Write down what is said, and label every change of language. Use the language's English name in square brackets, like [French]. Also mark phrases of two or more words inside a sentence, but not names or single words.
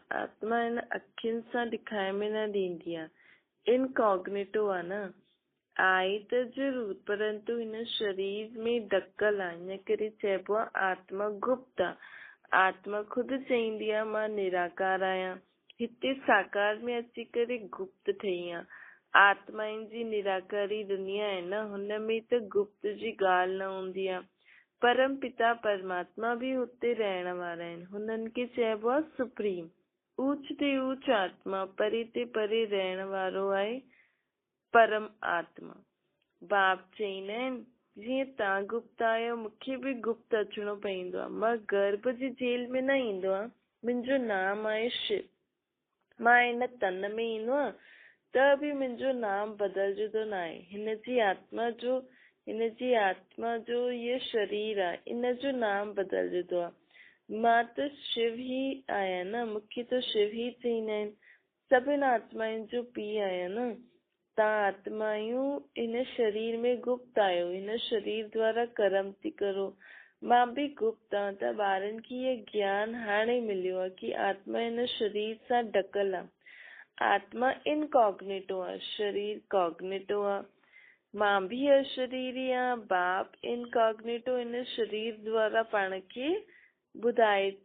[Sindhi] आत्मा हिन अखियुनि सां ॾेखारे में न ॾींदी आहे, इनकॉग्निटो आहे न, आहे त ज़रूर परंतु हिन शरीर में ढकल आहे, इन करे चइबो आहे आत्मा गुप्त आहे। आत्मा खुदि चईंदी आहे मां निराकार आहियां, हिते साकार में अची करे गुप्त ठही आहे। आत्माउनि जी निराकारी दुनिया आहे न, हुनमें त गुप्त जी ॻाल्हि न हूंदी आहे। परम पिता परमात्मा भी हुते रहण वारा आहिनि, हुननि खे चइबो आहे सुप्रीम, ऊच ते ऊच आत्मा, परे ते परे रहण वारो आहे परम आत्मा। बाप चईंदा आहिनि जीअं तव्हां गुप्त आहियो मूंखे बि गुप्त अचिणो पवंदो आहे। मां गर्भ जी जेल में न ईंदो आहे, मुंहिंजो नाम आहे शिव। मां हिन तन में ईंदो आहे त बि मुंहिंजो नाम बदिलजंदो न आहे। हिनजी आत्मा जो ये शरीर आहे, इन जो नाम बदिलजंदो आहे। मां त शिव ई आहियां न, मूंखे त शिव ई चईंदा आहिनि। सभिनि आत्माउनि जो पीउ आहियां न। तव्हां आत्मायूं इन शरीर में गुप्त आहियो, हिन शरीर द्वारा कर्म थी करो। मां बि गुप्त आहियां। त ॿारनि खे इहे ज्ञान हाणे मिलियो आहे कि आत्मा हिन शरीर सां ढकल आहे। आत्मा इनकॉग्निटो आहे, शरीर कॉग्निटो आहे। मां बि अशरीरी आहियां, बाप इनकॉग्निटो हिन शरीर द्वारा पाण खे ॿुधाए थो।